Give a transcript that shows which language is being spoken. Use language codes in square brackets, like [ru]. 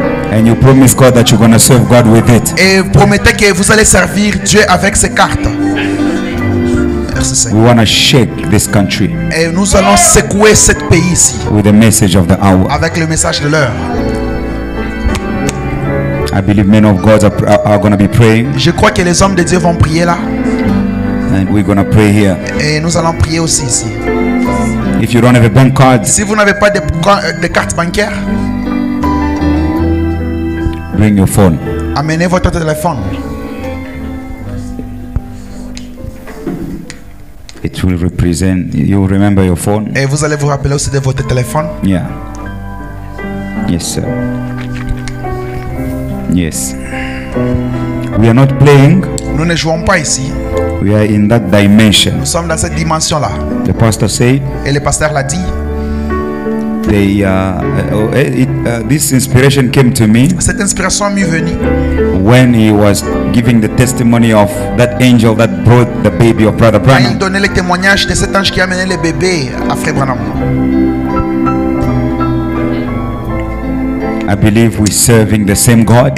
[en] And you promise God that you're going to serve God with it. [fr] Et vous promettez que vous allez servir Dieu avec ces cartes. Merci Seigneur. [en] We want to shake this country [fr] Et nous allons secouer ce pays ici [en] with the message of the hour. [fr] avec le message de l'heure. [en] I believe men of God are going to be praying, [fr] Je crois que les hommes de Dieu vont prier là. [en] and we're going to pray here. [fr] Et nous allons prier aussi ici. [en] If you don't have a bank card, [fr] Si vous n'avez pas de carte bancaire, [en] bring your phone. [fr] amenez votre téléphone. [en] It will represent, you remember your phone? [fr] Et vous allez vous rappeler aussi de votre téléphone. [en] Yeah. Yes, sir. Yes. We are not playing. [fr] Nous ne jouons pas ici. [en] We are in that dimension. [fr] Nous sommes dans cette dimension-là. [en] The pastor said, [fr] Et le pasteur l'a dit. [en] this inspiration came to me [fr] Cette inspiration m'est venue [en] when he was giving the testimony of that angel that brought the baby of Brother [fr] quand il [en] Branham. [fr] donnait le témoignage de cet ange qui a amené le bébé à Frère Branham. [en] I believe we're serving the same God.